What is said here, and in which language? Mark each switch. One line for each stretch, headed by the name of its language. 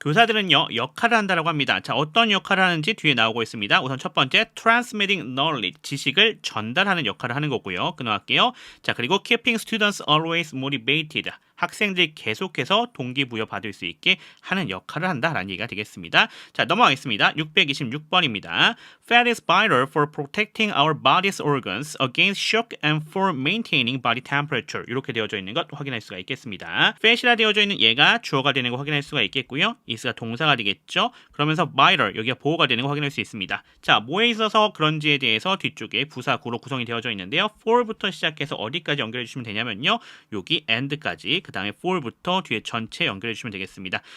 Korean: 교사들은요, 역할을 한다라고 합니다. 자, 어떤 역할을 하는지 뒤에 나오고 있습니다. 우선 첫 번째,
English: transmitting knowledge,
Korean: 지식을 전달하는 역할을 하는 거고요. 끊어갈게요. 자, 그리고
English: keeping students always motivated,
Korean: 학생들이 계속해서 동기부여 받을 수 있게 하는 역할을 한다라는 얘기가 되겠습니다. 자, 넘어가겠습니다. 626번입니다.
English: Fat is vital for protecting our body's organs against shock and for maintaining body temperature.
Korean: 이렇게 되어져 있는 것 확인할 수가 있겠습니다. fat이라 되어져 있는 얘가 주어가 되는 거 확인할 수가 있겠고요. is가 동사가 되겠죠. 그러면서 vital, 여기가 보호가 되는 거 확인할 수 있습니다. 자, 뭐에 있어서 그런지에 대해서 뒤쪽에 부사구로 구성이 되어져 있는데요. for부터 시작해서 어디까지 연결해 주시면 되냐면요. 여기 and까지, 그 다음에 for부터 뒤에 전체 연결해 주시면 되겠습니다.